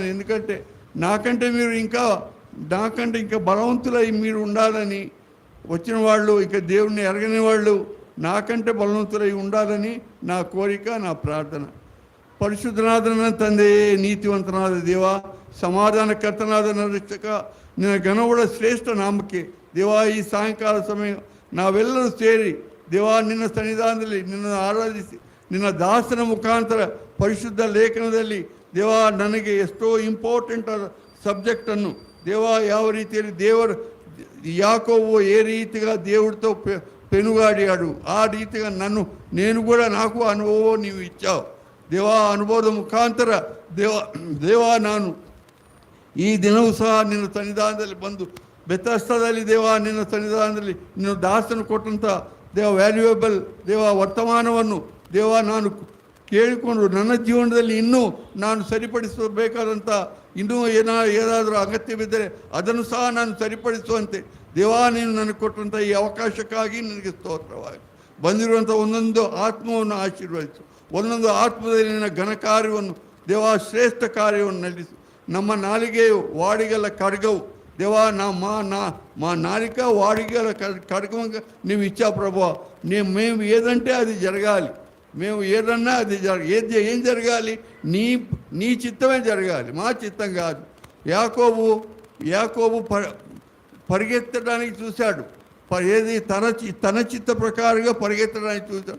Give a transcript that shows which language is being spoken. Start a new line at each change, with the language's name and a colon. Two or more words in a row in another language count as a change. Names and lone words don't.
Telugu: ఎందుకంటే నాకంటే ఇంకా బలవంతులై మీరు ఉండాలని వచ్చిన వాళ్ళు, ఇక దేవుణ్ణి ఎరగని వాళ్ళు నాకంటే బలవంతులై ఉండాలని నా కోరిక, నా ప్రార్థన.
Kannada: ಪರಿಶುದ್ಧನಾಥನ ತಂದೆ, ನೀತಿವಂತನಾಥ ದೇವಾ, ಸಮಾಧಾನಕರ್ತನಾಥ ರಕ್ಷಕ, ನಿನ್ನ ಗಣವುಡ ಶ್ರೇಷ್ಠ ನಾಮಕೆ ದೇವಾ, ಈ ಸಾಯಂಕಾಲ ಸಮಯ ನಾವೆಲ್ಲರೂ ಸೇರಿ ದೇವಾ ನಿನ್ನ ಸನ್ನಿಧಾನದಲ್ಲಿ ನಿನ್ನನ್ನು ಆರಾಧಿಸಿ ನಿನ್ನ ದಾಸನ ಮುಖಾಂತರ ಪರಿಶುದ್ಧ ಲೇಖನದಲ್ಲಿ ದೇವಾ ನನಗೆ ಎಷ್ಟೋ ಇಂಪಾರ್ಟೆಂಟ್ ಆದ ಸಬ್ಜೆಕ್ಟನ್ನು ದೇವಾ ಯಾವ ರೀತಿಯಲ್ಲಿ
Telugu: ಯಾಕೋಬು ఏ రీతిగా దేవుడితో పెనుగాడాడు ఆ రీతిగా నేను కూడా నాకు అనుభవం నీవు ఇచ్చావు దేవా.
Kannada: అనుభవం ಮುಖಾಂತರ ದೇವಾ ನಾನು ಈ ದಿನವೂ ಸಹ ನಿನ್ನ ಸನ್ನಿಧಾನದಲ್ಲಿ ಬಂದು ಬೆತ್ತಸ್ತದಲ್ಲಿ ದೇವಾ ನಿನ್ನ ಸನ್ನಿಧಾನದಲ್ಲಿ ನಿನ್ನ ದಾಸನು ಕೊಟ್ಟಂಥ ವ್ಯಾಲ್ಯೂಯಬಲ್ ವರ್ತಮಾನವನ್ನು ನಾನು ಕೇಳಿಕೊಂಡು ನನ್ನ ಜೀವನದಲ್ಲಿ ಇನ್ನೂ ನಾನು ಸರಿಪಡಿಸಬೇಕಾದಂಥ ಇನ್ನೂ ಏನಾದರೂ ಅಗತ್ಯವಿದ್ದರೆ ಅದನ್ನು ಸಹ ನಾನು ಸರಿಪಡಿಸುವಂತೆ ನೀನು ನನಗೆ ಕೊಟ್ಟಂಥ ಈ ಅವಕಾಶಕ್ಕಾಗಿ ನನಗೆ ಸ್ತೋತ್ರವಾಗಿ ಬಂದಿರುವಂಥ ಒಂದೊಂದು ಆತ್ಮವನ್ನು ಆಶೀರ್ವದಿಸು. ಒಂದೊಂದು ಆತ್ಮದಲ್ಲಿ ನಿನ್ನ ಘನ ಕಾರ್ಯವನ್ನು ಶ್ರೇಷ್ಠ ಕಾರ್ಯವನ್ನು ನಡೆಸು. ನಮ್ಮ ನಾಲಿಗೆಯು
Telugu: వాడిగల ఖడ్గవు మా నాలిక వాడిగల ఖడ్గంగా నీవు ఇచ్చావు ప్రభువా. మేము ఏదంటే అది జరగాలి, మేము ఏదన్నా అది ఏం జరగాలి, నీ చిత్తమే జరగాలి, మా చిత్తం కాదు. యాకోబు పరిగెత్తడానికి చూశాడు, తన చిత్త ప్రకారంగా పరిగెత్తడానికి చూశాడు.